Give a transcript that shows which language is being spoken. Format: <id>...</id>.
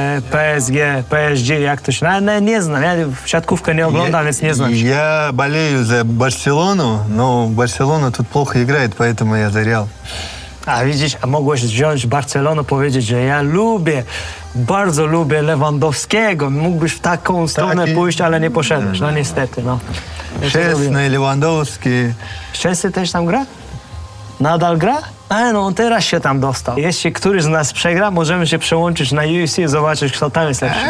<pl>PSG, jak to się... Nie znam, ja siatkówkę nie oglądam, więc nie znam.</pl> <ru>Я болею за Барселону, но Барселона тут плохо играет, поэтому я за Реал.</ru> <pl>A widzisz, a mogłeś wziąć Barcelonę, powiedzieć, że ja bardzo lubię Lewandowskiego. Mógłbyś w taką stronę pójść, ale nie poszedłeś. No niestety, no. Szczęsny, Lewandowski. Szczęsny też tam gra? Nadal gra? No on teraz się tam dostał. Jeśli któryś z nas przegra, możemy się przełączyć na UFC i zobaczyć, kto tam jest lepszy.</pl>